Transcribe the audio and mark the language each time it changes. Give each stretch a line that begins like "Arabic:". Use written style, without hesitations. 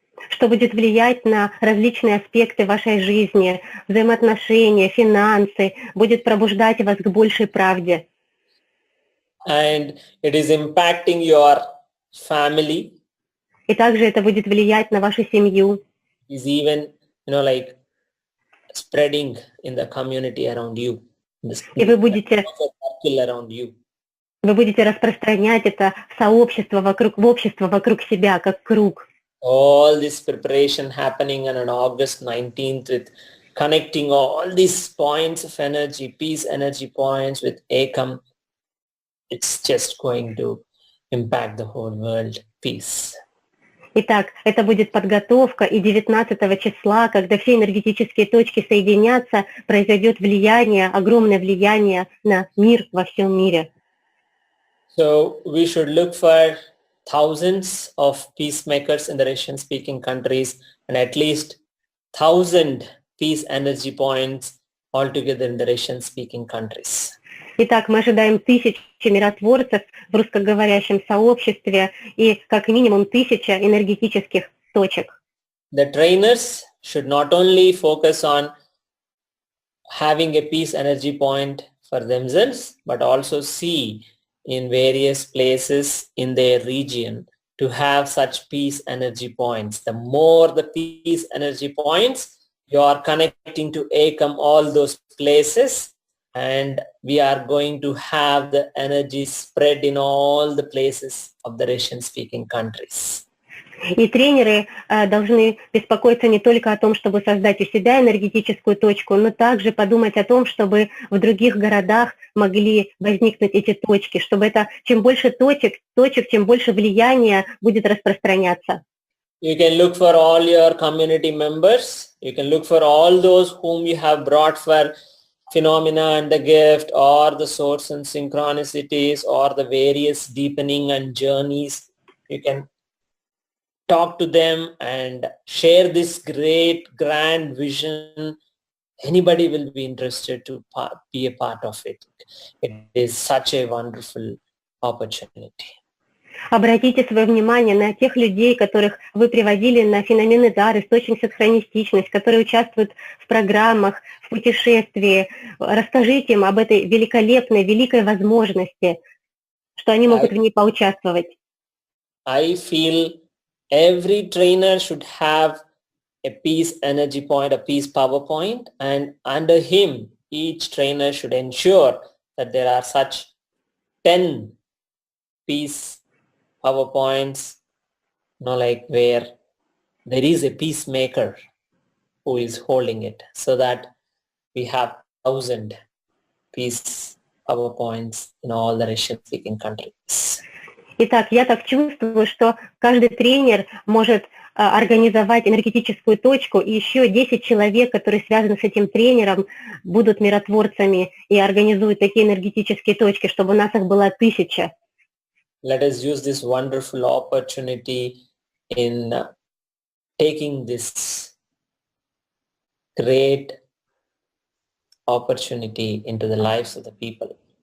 Russian: Что будет влиять на различные аспекты вашей жизни, взаимоотношения, финансы, будет пробуждать вас к большей правде.
English: And it is impacting your family.
Russian: И также это будет влиять на вашу семью.
English: Is even, like spreading in the community around you.
Russian: И вы будете
English: around you.
Russian: Вы будете распространять это в общество вокруг себя, как круг.
English: All this preparation happening on August 19th with connecting all these points of energy, peace energy points with Ekam, it's just going to impact the whole world peace.
Russian: Итак, это будет подготовка, и 19 числа, когда все энергетические точки соединятся, произойдет влияние, огромное влияние на мир во всем мире.
English: So we should look for thousands of peacemakers in the Russian-speaking countries and at least 1,000 peace energy points altogether in the Russian-speaking countries.
Russian: Итак, мы ожидаем 1000 миротворцев в русскоговорящем сообществе и как минимум 1000 энергетических точек.
English: The trainers should not only focus on having a peace energy point for themselves, but also see in various places in their region to have such peace energy points. The more the peace energy points, you are connecting to Ekam all those places, and we are going to have the energy spread in all the places of the Russian-speaking countries.
Russian: И тренеры должны беспокоиться не только о том, чтобы создать у себя энергетическую точку, но также подумать о том, чтобы в других городах могли возникнуть эти точки, чтобы это чем больше точек, тем больше влияния будет распространяться.
English: You can look for all your community members. You can look for all those whom you have brought for phenomena and the gift, or the source and synchronicities, or the various deepening and journeys. You can talk to them and share this great grand vision. Anybody will be interested to be a part of it. It is such a wonderful opportunity.
Russian: Обратите свое внимание на тех людей, которых вы приводили на феномены дар, источник синхронистичность, которые участвуют в программах, в путешествии. Расскажите им об этой великолепной, великой возможности, что они могут в ней поучаствовать.
English: I feel every trainer should have a peace energy point, a peace power point, and under him, each trainer should ensure that there are such 10 peace power points, like where there is a peacemaker who is holding it, so that we have 1,000 peace power points in all the Russian-speaking countries.
Russian: Итак, я так чувствую, что каждый тренер может организовать энергетическую точку, и еще 10 человек, которые связаны с этим тренером, будут миротворцами и организуют такие энергетические точки, чтобы у нас их было 1000.
English: Let us use this wonderful opportunity in taking this great opportunity into the lives of the people.